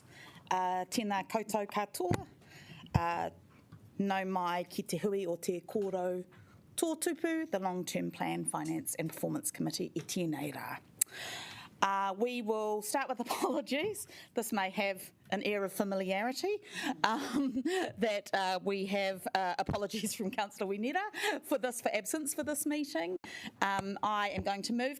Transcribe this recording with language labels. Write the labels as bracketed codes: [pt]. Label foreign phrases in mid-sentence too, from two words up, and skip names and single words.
[mi] Tēnā koutou katoa. No mai ki te hui o te Kōrau Tōtōpū, [en] the Long-Term Plan, Finance and Performance Committee, [mi] e tēnei rā. [en] We will start with apologies. This may have an air of familiarity, that we have apologies from Councillor Wenera for absence for this meeting. I am going to move.